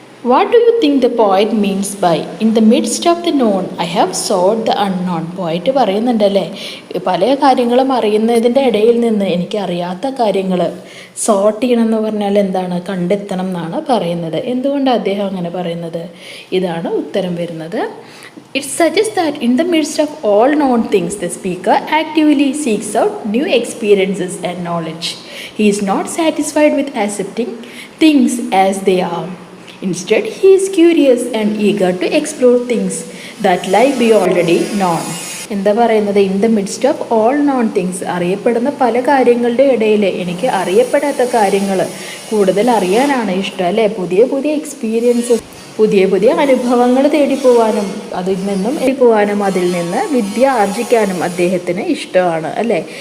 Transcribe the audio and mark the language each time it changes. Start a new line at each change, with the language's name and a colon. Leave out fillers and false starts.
English: What do you think the poet means by in the midst of the known I have sought the unknown?
Malayalam: പോയിറ്റ് പറയുന്നുണ്ടല്ലേ, പല കാര്യങ്ങളും അറിയുന്നതിൻ്റെ ഇടയിൽ നിന്ന് എനിക്ക് അറിയാത്ത കാര്യങ്ങൾ സോർട്ട് ചെയ്യണം എന്ന് പറഞ്ഞാൽ എന്താണ്? കണ്ടെത്തണം എന്നാണ് പറയുന്നത്. എന്തുകൊണ്ടാണ് അദ്ദേഹം അങ്ങനെ പറയുന്നത്? ഇതാണ് ഉത്തരം വരുന്നത്.
English: It suggests that in the midst of all known things, the speaker actively seeks out new experiences and knowledge. He is not satisfied with accepting things as they are. Instead, he is curious and eager to explore things that lie beyond already known.
Malayalam: എന്താ പറയുന്നത്?
English: in the midst of all known things,
Malayalam: അറിയപ്പെടുന്ന പല കാര്യങ്ങളുടെ ഇടയിൽ എനിക്ക് അറിയപ്പെടാത്ത കാര്യങ്ങൾ കൂടുതൽ അറിയാനാണ് ഇഷ്ടം അല്ലേ. പുതിയ പുതിയ എക്സ്പീരിയൻസസ്, പുതിയ പുതിയ അനുഭവങ്ങൾ തേടിപ്പോവാനും അതിൽ നിന്ന് വിദ്യ ആർജിക്കാനും അദ്ദേഹത്തിന് ഇഷ്ടമാണ് അല്ലേ.